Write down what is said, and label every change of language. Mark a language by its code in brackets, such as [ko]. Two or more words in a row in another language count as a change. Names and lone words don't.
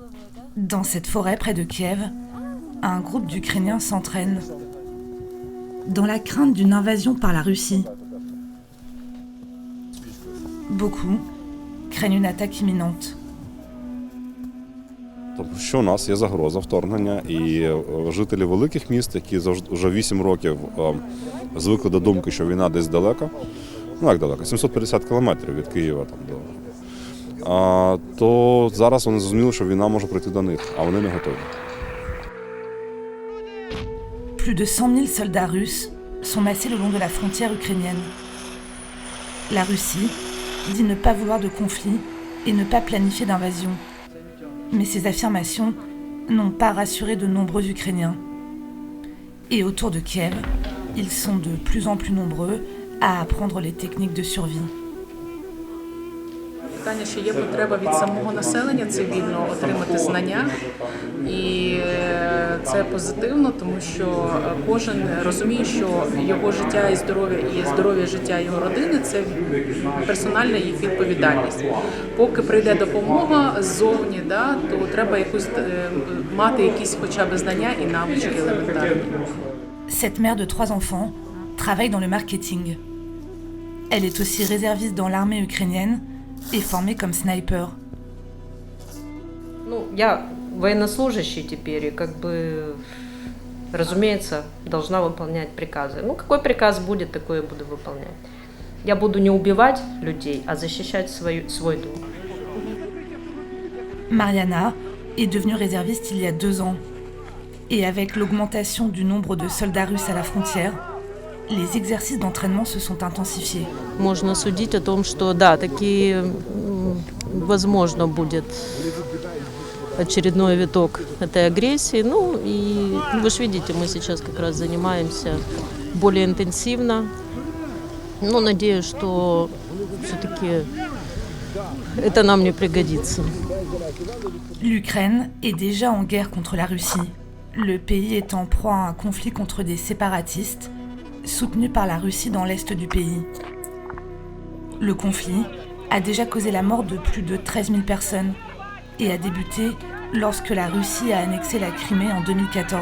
[fr] Dans cette forêt près de Kiev, un groupe d'Ukrainiens s'entraîne dans la crainte d'une invasion par la Russie. Beaucoup craignent une attaque imminente. [uk] Тому що у нас є загроза вторгнення, і жителі великих міст, які вже 8 років звикли до думки, що війна десь далеко, ну як далеко, 750 кілометрів від Києва, то зараз вони зрозуміли, що війна може прийти до них, а вони не готові. [fr] Plus de 100 000 soldats russes sont massés le long de la frontière ukrainienne. La Russie dit ne pas vouloir de conflit et ne pas planifier d'invasion. Mais ces affirmations n'ont pas rassuré de nombreux Ukrainiens. Et autour de Kiev, ils sont de plus en plus nombreux à apprendre les techniques de survie. [uk] Питання, що є потреба від самого населення цивільного отримати знання, і це позитивно, тому що кожен розуміє, що його життя і здоров'я життя його родини – це персональна їх відповідальність. Поки прийде допомога ззовні, то треба мати якісь хоча б знання і навички елементарні. [fr] Cette mère de 3 enfants travaille dans le marketing. Elle est aussi réserviste dans l'armée ukrainienne et formée comme sniper. [ru] Я военнослужащий теперь, и разумеется, должна выполнять приказы. Какой приказ будет, такое я буду выполнять. Я буду не убивать людей, а защищать свой дом. [fr] Mariana est devenue réserviste il y a 2 ans. Et avec l'augmentation du nombre de soldats russes à la frontière, les exercices d'entraînement se sont intensifiés. [ru] Можно судить о том, что да, таки возможно будет очередной виток этой агрессии. И вы же видите, мы сейчас как раз занимаемся более интенсивно. Надеюсь, что все-таки это нам не пригодится. [fr] L'Ukraine est déjà en guerre contre la Russie. Le pays est en proie à un conflit contre des séparatistes soutenus par la Russie dans l'est du pays. Le conflit a déjà causé la mort de plus de 13 000 personnes et a débuté lorsque la Russie a annexé la Crimée en 2014.